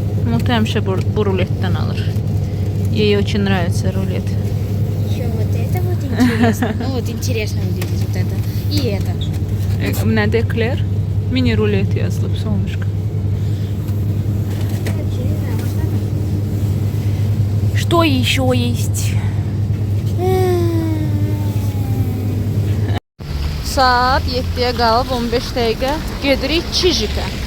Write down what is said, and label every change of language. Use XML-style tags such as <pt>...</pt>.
<az>Mutlu həmişə bu ruletdən alır.</az> <ru>Ей очень нравится рулет. Еще вот это вот интересно. Ну вот интересно выглядит вот это. И это.</ru> <az>Nədə ekler? Mini rulet yazılıb solnышко.</az> <ru>Что еще есть?</ru> <az>Saat 7-yə qalıb 15 dəqiqə gedirik Çijikə.</az>